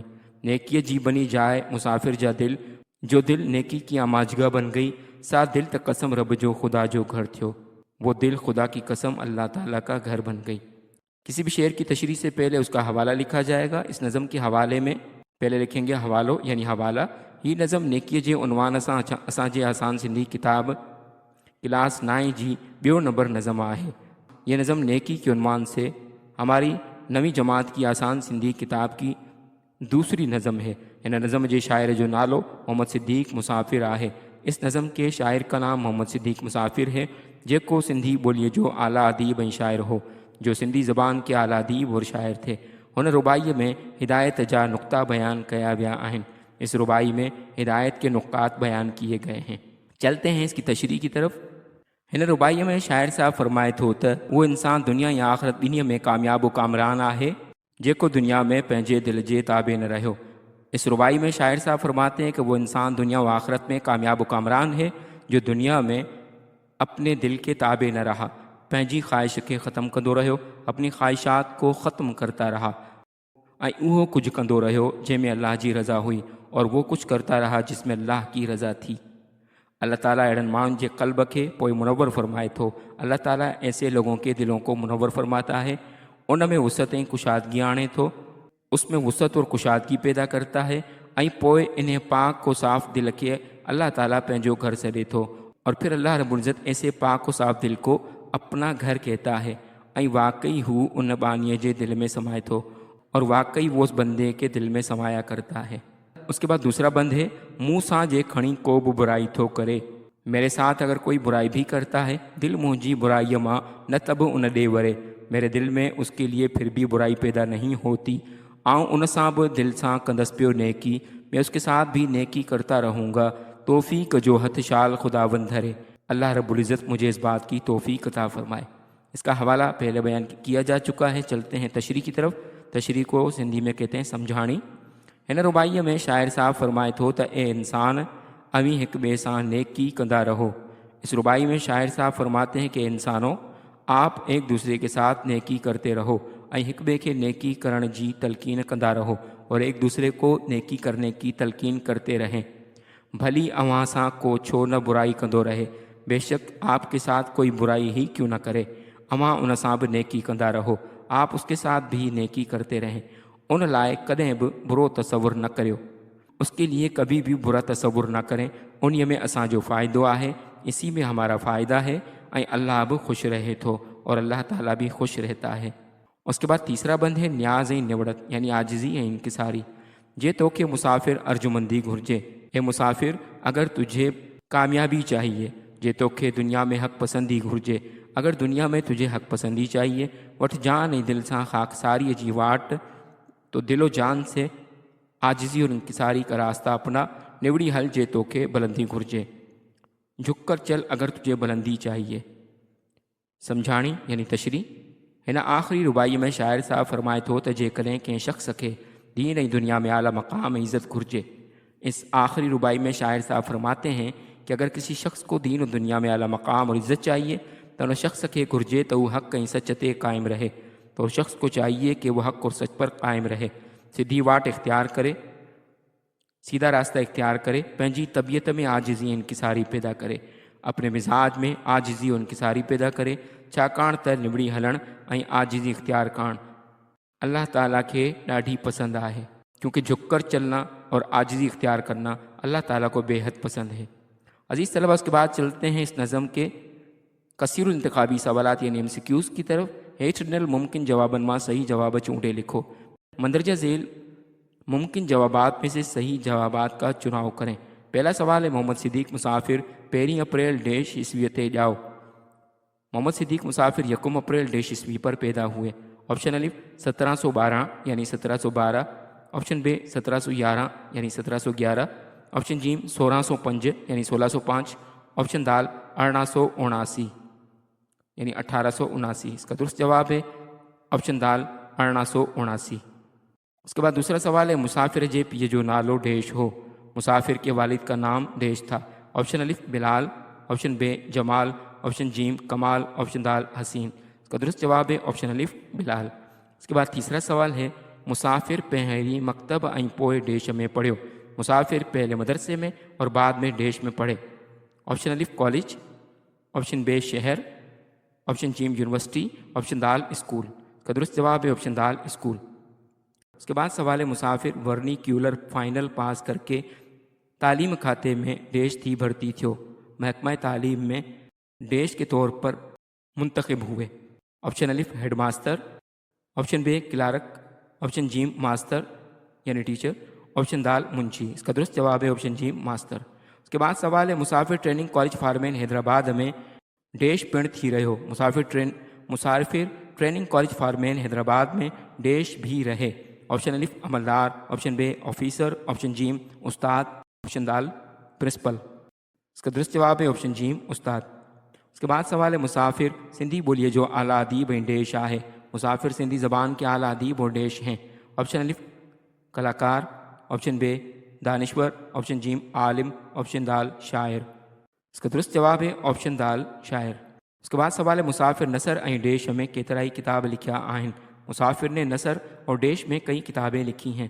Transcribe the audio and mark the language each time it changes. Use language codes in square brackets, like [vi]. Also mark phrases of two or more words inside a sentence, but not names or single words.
[sd] नेकीअ जी बनी जाए मुसाफ़िर जा दिल, [ur] جو دل نیکی کی آماجگاہ بن گئی, [sd] सा दिल त कसम रब जो खुदा जो घर थियो, [ur] وہ دل خدا کی قسم اللہ تعالیٰ کا گھر بن گئی. کسی بھی شعر کی تشریح سے پہلے اس کا حوالہ لکھا جائے گا. اس نظم کے حوالے میں پہلے لکھیں گے حوالو یعنی حوالہ. [sd] ही नज़म नेकीअ जे उनवान सां असांजे आसान सिंधी किताब क्लास 9 जी ॿियो नंबर नज़म आहे। [ur] یہ نظم نیکی کے عنوان سے ہماری 9ویں جماعت کی آسان سندھی کتاب کی دوسری نظم ہے. [sd] इन नज़म जे शायर जो नालो मोहम्मद सिद्दीक़ मुसाफ़िर आहे। [ur] اس نظم کے شاعر کا نام محمد صدیق مسافر ہے, [sd] जेको सिंधी ॿोलीअ जो आला अदीब ऐं शाइर हो, [ur] جو سندھی زبان کے اعلیٰ ادیب اور شاعر تھے. [sd] हुन रुबाईअ में हिदायत जा नुक़्ता बयान कया विया आहिनि। [ur] اس رباعی میں ہدایت کے نکات بیان کیے گئے ہیں. چلتے ہیں اس کی تشریح کی طرف. [sd] हिन रुबाईअ में शाइर साहब फरमाए थो त उहो इंसान दुनिया या आख़िरत ॿिन्ही में कामयाब व कामरान आहे जेको दुनिया में पंहिंजे दिल जे ताबे न रहियो। [ur] اس ربائی میں شاعر صاحب فرماتے ہیں کہ وہ انسان دنیا و آخرت میں کامیاب و کامران ہے جو دنیا میں اپنے دل کے تابع نہ رہا، [sd] پنجی خواہش کے ختم کندو رہو، [ur] اپنی خواہشات کو ختم کرتا رہا [sd] ऐं उहो कुझु कंदो रहियो जंहिंमें अल्लाह जी रज़ा हुई [ur] اور وہ کچھ کرتا رہا جس میں اللہ کی رضا تھی. [sd] अल्लाह ताला अहिड़नि माण्हुनि जे क़ल्ब खे पोइ मुनव्वर फरमाए थो। [ur] اللہ تعالیٰ ایسے لوگوں کے دلوں کو منور فرماتا ہے, [sd] उन में वुसअत ऐं कुशादगी आणे थो, [ur] اس میں وسعت اور کشادگی پیدا کرتا ہے [sd] ऐं पोइ इन्हें पाक को साफ़ दिल के अल्लाह ताला पंहिंजो घर सॾे थो [ur] اور پھر اللہ رب العزت ایسے پاک کو صاف دل کو اپنا گھر کہتا ہے [sd] ऐं वाकई हू उन बानीअ जे दिल में समाए थो [ur] اور واقعی وہ اس بندے کے دل میں سمایا کرتا ہے. اس کے بعد دوسرا بند ہے, [sd] मुँह सां जे खणी को भी बुराई थो करे, [ur] میرے ساتھ اگر کوئی برائی بھی کرتا ہے, [sd] दिल मुंहिंजी बुराई मां न तब उन ॾे वरे, [ur] میرے دل میں اس کے لیے پھر بھی برائی پیدا نہیں ہوتی, [sd] आऊं उन सां भी दिल सां कंदसि पियो नेकी, [ur] میں اس کے ساتھ بھی نیکی کرتا رہوں گا, [sd] तौफीक जो हथ शाल खुदावंद धरे। [ur] اللہ رب العزت مجھے اس بات کی توفیق عطا فرمائے۔ اس کا حوالہ پہلے بیان کیا جا چکا ہے. چلتے ہیں تشریح کی طرف. تشریح کو سندھی میں کہتے ہیں سمجھاڻي. [sd] हिन रुबाईअ में शाइर साहब फरमाए थो त ए इंसान अवी हिक ॿिए सां नेकी कंदा रहो। [ur] اس رباعی میں شاعر صاحب فرماتے ہیں کہ انسانو آپ ایک دوسرے کے ساتھ نیکی کرتے رہو [sd] ऐं हिक ॿिए खे नेकी करण जी तलकीन कंदा रहो [ur] اور ایک دوسرے کو نیکی کرنے کی تلقین کرتے رہیں. [sd] भली अव्हां सां को छो न बुराई कंदो रहे, [ur] بیشک آپ کے ساتھ کوئی برائی ہی کیوں نہ کرے, [sd] अव्हां उन सां बि नेकी कंदा रहो, [ur] آپ اس کے ساتھ بھی نیکی کرتے رہیں. [sd] उन लाए कदें भी बुरो तसव्वुर न करियो, [ur] اس کے لیے کبھی بھی برا تصور نہ کریں, [sd] उन्हीं में असांजो फ़ाइदो आहे, [ur] اسی میں ہمارا فائدہ ہے [sd] ऐं अल्लाह भी खुश रहे थो [ur] اور اللہ تعالیٰ بھی خوش رہتا ہے. اس کے بعد تیسرا بند ہے [sd] न्याज़ ऐं निवड़त [ur] یعنی عاجزی ایں انکساری. [sd] जे तोखे मुसाफ़िर अर्जुमंदी घुर्जे, [ur] اے مسافر اگر تجھے کامیابی چاہیے, [sd] जे तोखे दुनिया में हक़ पसंदी घुर्जे, [ur] اگر دنیا میں تجھے حق پسندی چاہیے, [sd] वठ जान ऐं दिल सां ख़ाकसारी जी वाट, [ur] تو دلو جان سے عاجزی اور انکساری کا راستہ اپنا, [sd] निवड़ी हल जे तोखे बुलंदी घुर्जे, [ur] جھک کر چل اگر تجھے بلندی چاہیے. سمجھاڻي یعنی تشری. [sd] हिन आख़िरी रुबाई में शाइर साहब फरमाए थो त जेकॾहिं कंहिं शख़्स खे दीन ऐं दुनिया में आला मकाम ऐं इज़्ज़त घुर्जे। [ur] اس آخری رباعی میں شاعر صاحب فرماتے ہیں کہ اگر کسی شخص کو دین اور دنیا میں اعلیٰ مقام اور عزت چاہیے تو ان شخص کے [sd] घुर्जे तो वो हक़ ऐं सच ते क़ाइम रहे, [ur] تو اس شخص کو چاہیے کہ وہ حق اور سچ پر قائم رہے، سیدھی واٹ اختیار کرے, سیدھا راستہ اختیار کرے, [sd] पंहिंजी तबीयत में आजिज़ी इंकिसारी पैदा करे, [ur] اپنے مزاج میں عاجزی اور انکساری پیدا کرے, [sd] छाकाणि त निवड़ी हलण ऐं आजिज़ी इख्तियार करण अल्लाह ताला खे ॾाढी पसंद आहे, [ur] کیونکہ جھک کر چلنا اور عاجزی اختیار کرنا اللہ تعالیٰ کو بے حد پسند ہے. عزیز طلبہ، اس کے بعد چلتے ہیں اس نظم کے کثیر الانتخابی سوالات یعنی MCQs کی طرف. [sd] हेठि ॾिनल मुमकिन जवाबनि मां सही जवाब चूंडे लिखो। [ur] مندرجہ ذیل ممکن جوابات میں سے صحیح جوابات کا چناؤ کریں. پہلا سوال ہے, [sd] मोहम्मद सिद्दीक मुसाफिर 1 अप्रैल डैश ईस्वी ते ॼाओ। [ur] محمد صدیق مسافر 1 اپریل ڈیش عیسوی پر پیدا ہوئے. آپشن الف 1712 یعنی 1712، آپشن بے 1711 یعنی 1711، آپشن جیم 1605 یعنی 1605، آپشن دال 1879 یعنی 1879. اس کا درست جواب ہے آپشن دال 1879. اس کے بعد دوسرا سوال ہے, [sd] मुसाफिर जे पीउ जो नालो डैश हो। [ur] مسافر کے والد کا نام ڈیش تھا۔ آپشن الف بلال، آپشن بے جمال، آپشن جیم کمال، آپشن دال حسین. اس کا درست جواب ہے آپشن الف بلال. اس کے بعد تیسرا سوال ہے, [sd] मुसाफिर पहिरीं मकतब ऐं पोइ डैश में पढ़ियो। [ur] مسافر پہلے مدرسے میں اور بعد میں ڈیش میں پڑھے. آپشن الف کالج، آپشن بے شہر، آپشن جیم یونیورسٹی، آپشن دال اسکول. اس کا درست جواب ہے آپشن دال اسکول۔ اس کے بعد سوال ہے, [sd] मुसाफिर वर्नीक्यूलर फाइनल पास करके तालीम खाते में डैश थी भर्ती थियो। [ur] محکمہ تعلیم میں ڈیش کے طور پر منتخب ہوئے. آپشن الف ہیڈماسٹر، آپشن بے کلرک، آپشن جیم ماسٹر یعنی ٹیچر، آپشن دال منشی. اس کا درست جواب ہے آپشن جیم ماسٹر. اس کے بعد سوال ہے, [sd] मुसाफिर ट्रेनिंग कॉलेज फार्मेन हैदराबाद में डैश पिण थी रहियो। [ur] مسافر ٹریننگ کالج فارمین حیدرآباد میں ڈیش بھی رہے. آپشن الف عملدار، آپشن بے آفیسر، آپشن جیم استاد، آپشن دال پرنسپل. اس کا درست جواب ہے آپشن جیم استاد. [sd] उसके बाद सवाल है, मुसाफिर सिंधी बोलिए जो आला अदीब ऐं डैश आहे। [ur] مسافر سندھی زبان کے اعلیٰ ادیب اور ڈیش ہیں. آپشن الف کلاکار, آپشن بے دانشور، آپشن جیم عالم، آپشن دال شاعر۔ اس کا درست جواب ہے آپشن دال شاعر۔ اس کے بعد سوال ہے مسافر نثر ऐं ڈیش میں [sd] केतिराई किताब लिखिया आहिनि۔ [ur] مسافر نے نثر اور ڈیش میں کئی کتابیں لکھی ہیں۔